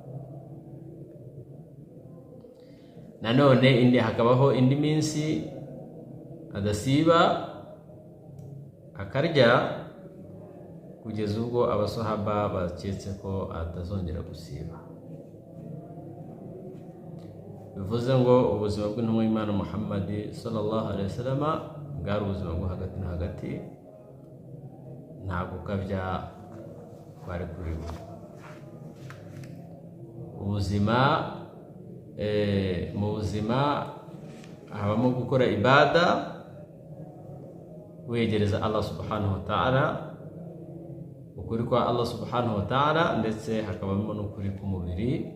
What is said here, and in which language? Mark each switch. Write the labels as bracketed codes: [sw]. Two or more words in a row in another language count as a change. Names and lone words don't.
[rw] Nanone hakabaho indi minsi adasiba akarya, kugeza ubwo abasahaba baketse ko atazongera gusiba. Bivuze ngo ubuzima bw'intumwa y'Imana Muhammad [ar] صلى الله عليه وسلم [rw] bwari ubuzima bwo hagati na hagati, nta gukabya kwari kurimo. Mu buzima habamo gukora ibada, wegereza Allah [ar] سبحانه وتعالى, [rw] ukuri kwa Allah [ar] سبحانه وتعالى, [rw] ndetse hakabamo n'ukuri k'umubiri.